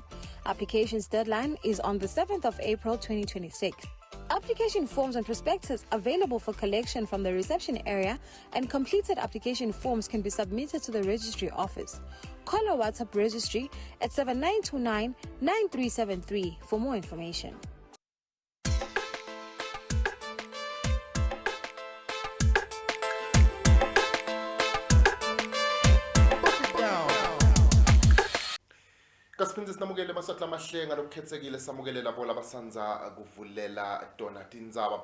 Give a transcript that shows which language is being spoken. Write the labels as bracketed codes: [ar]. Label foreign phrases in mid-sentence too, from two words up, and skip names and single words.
[en] Application's deadline is on the 7th of April 2026. Application forms and prospectus available for collection from the reception area, and completed application forms can be submitted to the registry office. Call our WhatsApp registry at 7929 9373 for more information. [ss] Kasiphinde sinamukele masatla amahlenga lokukhetsekile samukele labo labasanza kuvulela dona tindzaba.